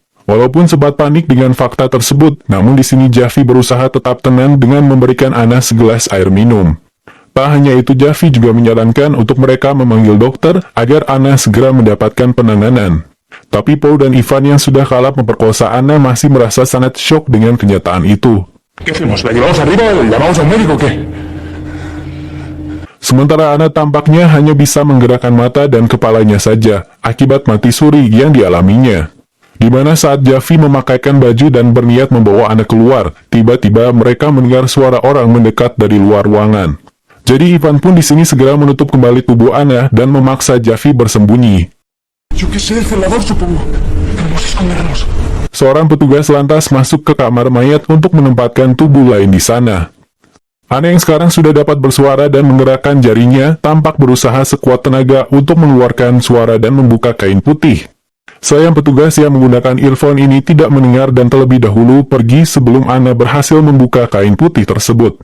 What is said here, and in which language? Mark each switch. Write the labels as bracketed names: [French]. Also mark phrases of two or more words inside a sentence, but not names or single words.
[Indonesian] Walaupun sempat panik dengan fakta tersebut, namun di sini Javi berusaha tetap tenang dengan memberikan Ana segelas air minum. Tak hanya itu, Javi juga menyarankan untuk mereka memanggil dokter agar Ana segera mendapatkan penanganan. Tapi Paul dan Ivan yang sudah kalap memperkosa Ana masih merasa sangat syok dengan kenyataan itu. [Spanish] ¿Qué hacemos? ¿La llevamos arriba? ¿Llamamos a un médico o qué? [Indonesian] Sementara Ana tampaknya hanya bisa menggerakkan mata dan kepalanya saja, akibat mati suri yang dialaminya. Di mana saat Javi memakaikan baju dan berniat membawa Ana keluar, tiba-tiba mereka mendengar suara orang mendekat dari luar ruangan. Jadi Ivan pun di sini segera menutup kembali tubuh Ana dan memaksa Javi bersembunyi. [Spanish] Yo qué sé, el celador supongo. Debemos escondernos. [Indonesian] Seorang petugas lantas masuk ke kamar mayat untuk menempatkan tubuh lain di sana. Ana yang sekarang sudah dapat bersuara dan menggerakkan jarinya, tampak berusaha sekuat tenaga untuk mengeluarkan suara dan membuka kain putih. Sayang petugas yang menggunakan earphone ini tidak mendengar dan terlebih dahulu pergi sebelum Ana berhasil membuka kain putih tersebut.